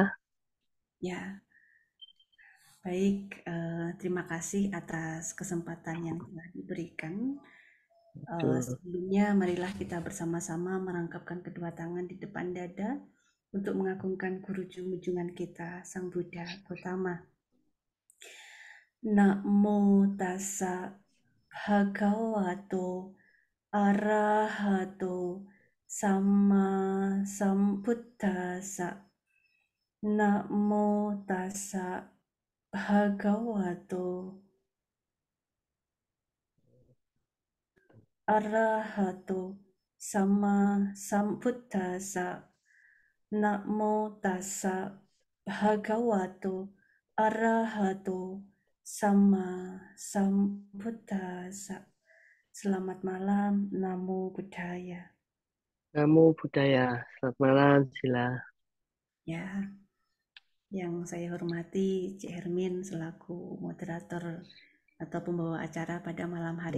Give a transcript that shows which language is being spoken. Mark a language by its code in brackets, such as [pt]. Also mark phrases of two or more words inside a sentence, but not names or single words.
[id] Ya, baik. Terima kasih atas kesempatan yang telah diberikan. Betul. Sebelumnya, marilah kita bersama-sama merangkapkan kedua tangan di depan dada untuk mengagungkan guru junjungan kita, Sang Buddha Gautama. [pi] Namo tassa bhagavato arahato sama sambuddhassa. Namo tassa bhagavato arahato sama sambuddhassa. Namo tassa bhagavato arahato sama sambuddhassa. [id] Selamat malam, [pi] Namo Buddhaya. Namo Buddhaya. [id] Selamat malam Sila. Ya, yang saya hormati Cik Hermin selaku moderator atau pembawa acara pada malam hari